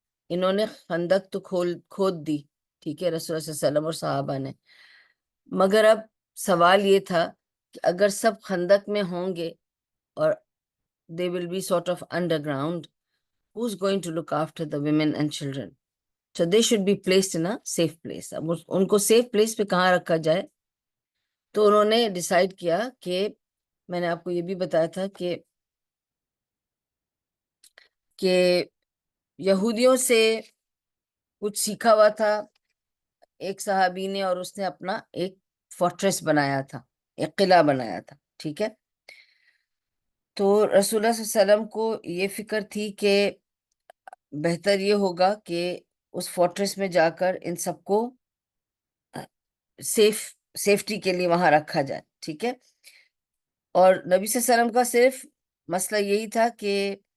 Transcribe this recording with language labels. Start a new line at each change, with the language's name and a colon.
Urdu: انہوں نے خندق تو کھود دی، ٹھیک ہے، رسول اللہ صلی اللہ علیہ وسلم اور صحابہ نے، مگر اب سوال یہ تھا کہ اگر سب خندق میں ہوں گے اور
English: they will be sort of underground, who's going to look after the women and children? So they should be placed in a safe place.
Urdu: اب ان کو سیف پلیس پہ کہاں رکھا جائے؟ تو انہوں نے ڈیسائیڈ کیا کہ میں نے آپ کو یہ بھی بتایا تھا کہ یہودیوں سے کچھ سیکھا ہوا تھا ایک صحابی نے، اور اس نے اپنا ایک فورٹریس بنایا تھا، ایک قلعہ بنایا تھا، ٹھیک ہے۔ تو رسول اللہ صلی اللہ علیہ وسلم کو یہ فکر تھی کہ بہتر یہ ہوگا کہ اس فورٹریس میں جا کر ان سب کو سیفٹی کے لیے وہاں رکھا جائے، ٹھیک ہے۔ اور نبی صلی اللہ علیہ وسلم کا صرف مسئلہ یہی تھا کہ